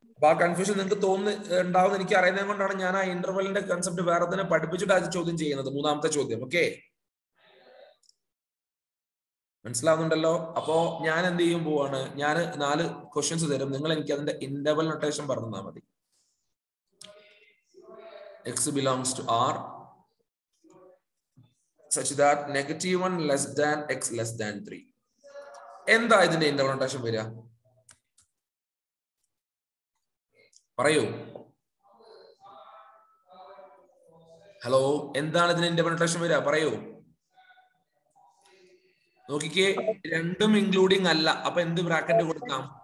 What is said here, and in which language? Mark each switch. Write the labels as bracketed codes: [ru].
[ml] അപ്പൊ ആ കൺഫ്യൂഷൻ നിങ്ങൾക്ക് ഉണ്ടാവുന്ന എനിക്ക് അറിയുന്നത് കൊണ്ടാണ് ഞാൻ ആ ഇന്റർവെലിന്റെ കൺസെപ്റ്റ് വേറെ തന്നെ പഠിപ്പിച്ചിട്ട് അത് ചോദ്യം ചെയ്യുന്നത്. 3ാമത്തെ ചോദ്യം. ഓക്കെ, മനസ്സിലാവുന്നുണ്ടല്ലോ? അപ്പോ ഞാൻ എന്ത് ചെയ്യും പോവാണ്, ഞാൻ 4 ക്വസ്റ്റ്യൻസ് തരും, നിങ്ങൾ എനിക്ക് അതിന്റെ ഇന്റർവൽ നൊട്ടേഷൻ പറഞ്ഞു തന്നാൽ മതി. [en] X belongs to R such that -1 less than x less than 3. [ml] എന്താ ഇതിന്റെ ഇന്റർവൽ നൊട്ടേഷൻ വരിക? പറയൂ. ഹലോ, എന്താണ് ഇതിന്റെ ഇന്റർവൽ നൊട്ടേഷൻ വരിക? പറയൂ. നോക്കിക്കേ, രണ്ടും ഇൻക്ലൂഡിങ് അല്ല. അപ്പൊ എന്ത് ബ്രാക്കറ്റ് കൊടുക്കാം?